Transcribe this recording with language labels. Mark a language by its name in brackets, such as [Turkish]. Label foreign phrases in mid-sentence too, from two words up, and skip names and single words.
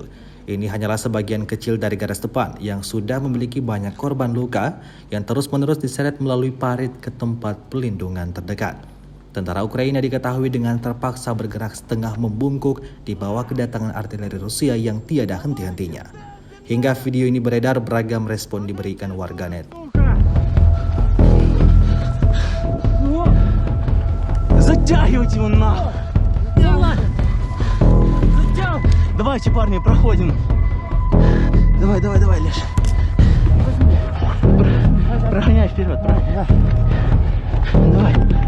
[Indonesian] Ini hanyalah sebagian kecil dari garis depan yang sudah memiliki banyak korban luka yang terus-menerus diseret melalui parit ke tempat pelindungan terdekat. Tentara Ukraina diketahui dengan terpaksa bergerak setengah membungkuk di bawah kedatangan artileri Rusia yang tiada henti-hentinya. Hingga video ini beredar, beragam respon diberikan warganet. [Russian] Затягивайте его нахуй! Давайте, парни, проходим. Давай, Леша. Прогоняй вперед, Давай.